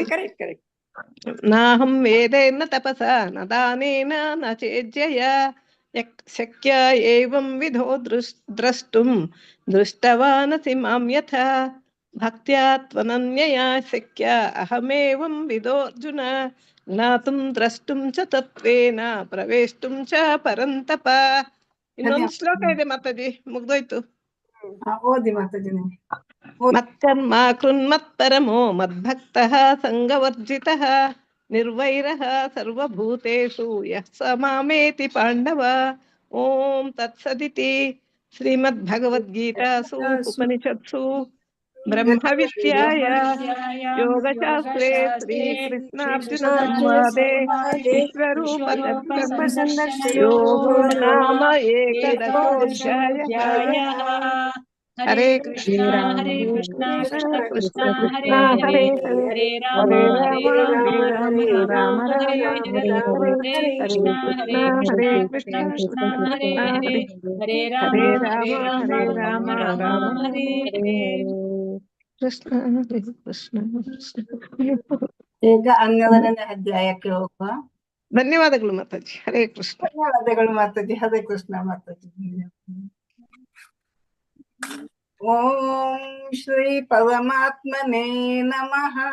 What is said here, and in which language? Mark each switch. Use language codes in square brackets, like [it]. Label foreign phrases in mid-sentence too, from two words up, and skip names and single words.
[sa] ನಾಹಂ ವೇದೈರ್ನ ತಪಸ ನ ದಾನೇನ ನ ಚೇಜ್ಜಯ ಶಕ್ಯ ಏವಂ ವಿಧೋ ದ್ರಷ್ಟುಂ ದೃಷ್ಟವಾನಸಿ ಮಾಂ ಯಥಾ ಭಕ್ತ್ಯಾ ತ್ವನನ್ಯಯಾ ಶಕ್ಯ ಅಹಮೇವಂ ವಿಧೋರ್ಜುನ ಜ್ಞಾತುಂ ದ್ರಷ್ಟುಂ ಚ ತತ್ವೇನ ಪ್ರವೇಷ್ಟುಂ ಚ ಪರಂತಪ. [kn] ಇನ್ನೊಂದು ಶ್ಲೋಕ ಇದೆ ಮಾತಾಜಿ, ಮುಗ್ದೋಯ್ತು. ಓದಿ ಮಾತಾಜಿ. [sa] ಮತ್ಕರ್ಮ ಕೃನ್ಮತ್ಪರಮೋ ಮದ್ಭಕ್ತಃ ಸಂಗವರ್ಜಿತಃ ನಿರ್ವೈರಃ ಸರ್ವಭೂತೇಷು ಯಃ ಸ ಮಾಮೇತಿ ಪಾಂಡವ. ಓಂ ತತ್ಸದಿತಿ. ಶ್ರೀಮದ್ಭಗವದ್ಗೀತಾಸು ಉಪನಿಷತ್ಸು ಬ್ರಹ್ಮ ವಿದ್ಯಾಯ ಯೋಗಶಾಸ್ತ್ರೇ ಶ್ರೀಕೃಷ್ಣಾರ್ಜುನ ಸಂವಾದೆ ವಿಶ್ವರೂಪ ದರ್ಶನ ಯೋಗೋ ನಾಮ ಏಕದಶೋಧ್ಯಾಯಃ. ಹರೇ ಕೃಷ್ಣ ಹರೇ ಕೃಷ್ಣ ಕೃಷ್ಣ ಕೃಷ್ಣ ಹರೇ ಹರೇ ಹರೇ ರಾಮ ಹರೇ ರಾಮ ರಾಮ ಹರೇ ಹರೇ ಹರೇ ಕೃಷ್ಣ ಹರೇ ಕೃಷ್ಣ ಕೃಷ್ಣ ಹರೇ ಹರೇ ಹರೇ ರಾಮ ಹರೇ ರಾಮ ರಾಮ ಹರೇ ಹರೇ ಕೃಷ್ಣ ಹರೇ ಕೃಷ್ಣ. [kn] ಈಗ 12ನೇ ಅಧ್ಯಾಯಕ್ಕೆ ಹೋಗುವ. ಧನ್ಯವಾದಗಳು ಮಾತಾಜಿ. [sa] ಹರೇ ಕೃಷ್ಣ. [kn] ಧನ್ಯವಾದಗಳು ಮಾತಾಜಿ. [sa] ಹರೇ ಕೃಷ್ಣ ಮಾತಾಜಿ. ಓಂ ಶ್ರೀ ಪರಮಾತ್ಮನೇ ನಮಃ.